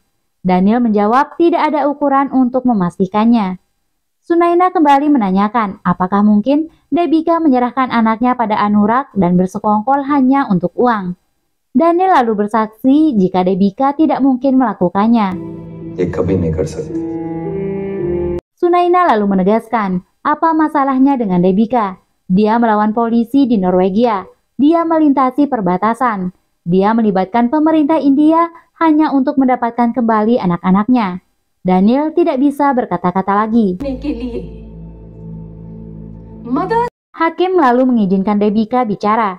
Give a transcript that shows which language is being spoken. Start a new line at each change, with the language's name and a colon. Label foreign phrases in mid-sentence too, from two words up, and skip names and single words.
Indonesian: Daniel menjawab tidak ada ukuran untuk memastikannya. Sunaina kembali menanyakan apakah mungkin Debika menyerahkan anaknya pada Anurag dan bersekongkol hanya untuk uang. Daniel lalu bersaksi jika Debika tidak mungkin melakukannya.
Hindi: ये कभी नहीं कर सकते।
Indonesian: Sunaina lalu menegaskan apa masalahnya dengan Debika. Dia melawan polisi di Norwegia. Dia melintasi perbatasan. Dia melibatkan pemerintah India hanya untuk mendapatkan kembali anak-anaknya. Daniel tidak bisa berkata-kata lagi. Hakim lalu mengizinkan Debika bicara.